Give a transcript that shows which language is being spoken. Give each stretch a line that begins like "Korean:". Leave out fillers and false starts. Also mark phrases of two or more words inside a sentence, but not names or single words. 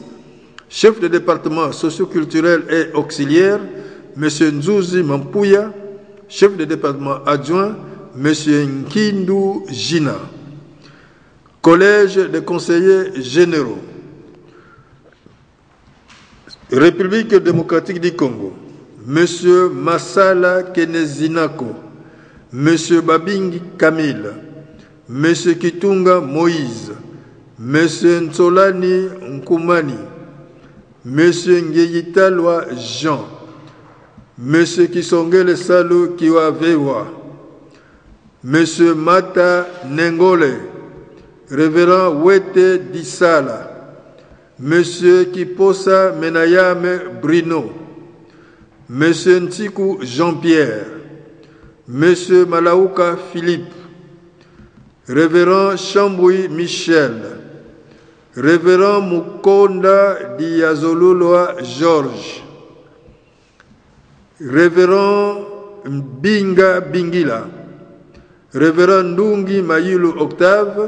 French: Chef de département socioculturel et auxiliaire, M. Nzouzi Mampouya. Chef de département adjoint, M. Nkindu Jina. Collège des conseillers généraux. République démocratique du Congo. M. Masala Kenezinako. M. Babingi Camille. M. Kitunga Moïse. M. Nsolani Nkumani. M. Ngeyitalwa Jean. M. Kisongele Salu Kiwavewa. M. Mata Nengole. Révérend Wete Dissala. M. Kiposa Menayame Brino. M. Ntiku Jean-Pierre. M. Malaouka Philippe. Révérend Chamboui Michel. Révérend Mukonda Diazololoa Georges. Révérend Mbinga Bingila. Révérend Ndungi Mayulu Octave.